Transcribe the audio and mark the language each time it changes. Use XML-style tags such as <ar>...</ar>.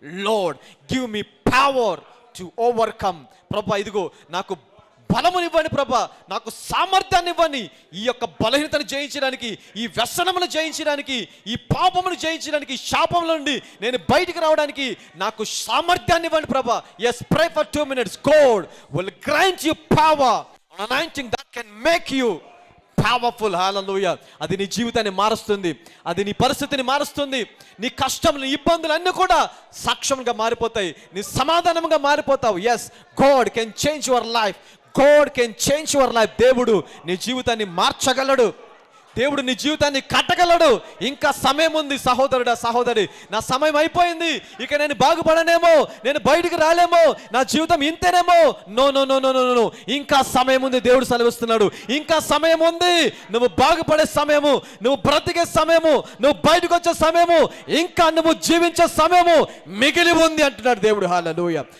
<en>Lord give me power to overcome.</en> <te>ప్రభా ఇదిగో నాకు బలమునివ్వండి ప్రభా, నాకు సామర్థ్యాన్ని ఇవ్వండి, ఈ యొక్క బలహీనతను జయించడానికి, ఈ వ్యసనమును జయించడానికి, ఈ పాపమును జయించడానికి, శాపముల నుండి నేను బయటికి రావడానికి నాకు సామర్థ్యాన్ని ఇవ్వండి ప్రభా.</te> <en>Yes, pray for 2 minutes. God will grant you power, an anointing that can make you powerful. Hallelujah.</en> <te>అది నీ జీవితాన్ని మారుస్తుంది, అది నీ పరిస్థితిని మారుస్తుంది. నీ కష్టములు, ఇబ్బందులు అన్నీ కూడా సాక్ష్యంగా మారిపోతాయి, నీ సమాధానంగా మారిపోతావు.</te> <en>Yes, God can change your life. God can change your life.</en> <te>దేవుడు నీ జీవితాన్ని మార్చగలడు, దేవుడు నీ జీవితాన్ని కట్టగలడు. ఇంకా సమయం ఉంది సహోదరుడా, సహోదరి. నా సమయం అయిపోయింది, ఇక నేను బాగుపడనేమో, నేను బయటికి రాలేమో, నా జీవితం ఇంతేనేమో. No no no no no no. ఇంకా సమయం ఉంది. దేవుడు సెలవిస్తున్నాడు, ఇంకా సమయం ఉంది. నువ్వు బాగుపడే సమయము, నువ్వు బ్రతికే సమయము, నువ్వు బయటకు వచ్చే సమయము, ఇంకా నువ్వు జీవించే సమయము మిగిలి ఉంది అంటున్నాడు దేవుడు. హల్లెలూయా.</te>